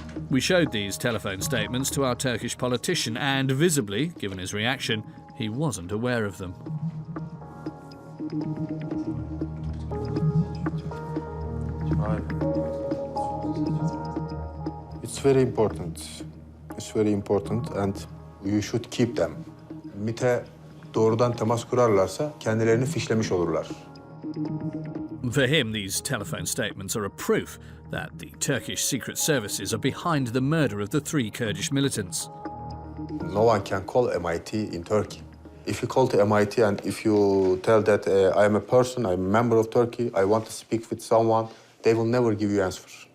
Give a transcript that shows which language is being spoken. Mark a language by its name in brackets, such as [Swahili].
[English] We showed these telephone statements to our Turkish politician and, visibly, given his reaction, he wasn't aware of them. It's very important. It's very important and you should keep them. [Turkish] MİT'e doğrudan temas kurarlarsa kendilerini fişlemiş olurlar. [English] For him, these telephone statements are a proof that the Turkish secret services are behind the murder of the 3 Kurdish militants. No one can call MIT in Turkey. If you call to MIT and if you tell that I am a person, I'm a member of Turkey, I want to speak with someone, they will never give you answer.